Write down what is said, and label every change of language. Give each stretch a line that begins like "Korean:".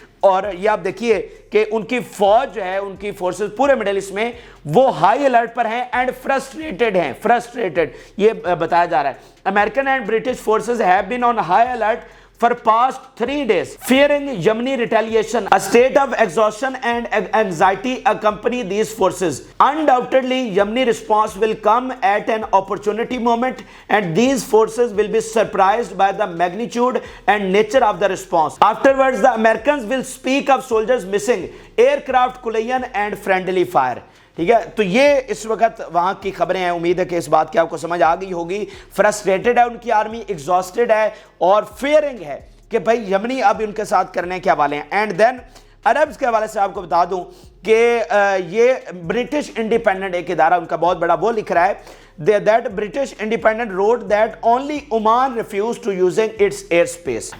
Urdu: اور یہ آپ دیکھیے کہ ان کی فوج جو ہے, ان کی فورسز پورے مڈل ایسٹ میں وہ ہائی الرٹ پر ہیں اینڈ فرسٹریٹڈ ہیں. فرسٹریٹڈ یہ بتایا جا رہا ہے.
English: American and British forces have been on high alert for past 3 days, fearing Yemeni retaliation. A state of exhaustion and anxiety accompany these forces. Undoubtedly, Yemeni response will come at an opportunity moment, and these forces will be surprised by the magnitude and nature of the response. Afterwards, the Americans will speak of soldiers missing, aircraft collision and friendly fire.
Urdu: ٹھیک ہے, تو یہ اس وقت وہاں کی خبریں ہیں. امید ہے کہ اس بات کی آپ کو سمجھ آ گئی ہوگی. فرسٹریٹڈ ہے ان کی آرمی, ایگزاسٹڈ ہے, اور فیئرنگ ہے کہ بھائی یمنی اب ان کے ساتھ کرنے کے حوالے ہیں.
English: and then Arabs
Urdu: کے حوالے سے آپ کو بتا دوں کہ یہ برٹش انڈیپینڈنٹ ایک ادارہ ان کا بہت بڑا وہ لکھ رہا ہے
English: that British Independent wrote that only Oman refused to using its airspace.